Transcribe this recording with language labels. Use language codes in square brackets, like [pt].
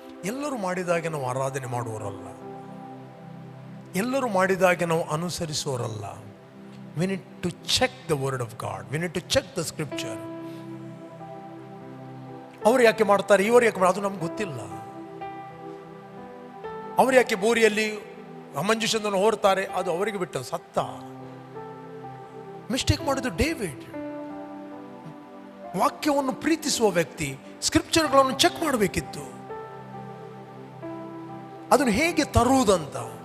[kn] ಎಲ್ಲರೂ ಮಾಡಿದಾಗೆ ನಾವು ಆರಾಧನೆ ಮಾಡುವವರಲ್ಲ, ಎಲ್ಲರೂ ಮಾಡಿದಾಗೆ ನಾವು ಅನುಸರಿಸುವವರಲ್ಲ. [en] We need to check the word of God. We need to check the scripture. [kn] ಅವರು ಯಾಕೆ ಮಾಡ್ತಾರೆ, ಇವರು ಯಾಕೆ ಮಾಡ್ತಾರೆ, ಅದು ನಮ್ಗೆ ಗೊತ್ತಿಲ್ಲ. ಅವರು ಯಾಕೆ ಬೋರಿಯಲ್ಲಿ ಅಮಂಜುಷನನ್ನು ಹೊರ್ತಾರೆ, ಅದು ಅವರಿಗೆ ಬಿಟ್ಟ. ಸತ್ತ ಮಿಸ್ಟೇಕ್ ಮಾಡಿದ್ದು ಡೇವಿಡ್. ವಾಕ್ಯವನ್ನು ಪ್ರೀತಿಸುವ ವ್ಯಕ್ತಿ ಸ್ಕ್ರಿಪ್ಚರ್ಗಳನ್ನು ಚೆಕ್ ಮಾಡಬೇಕಿತ್ತು, ಅದನ್ನು ಹೇಗೆ ತರುವುದಂತ.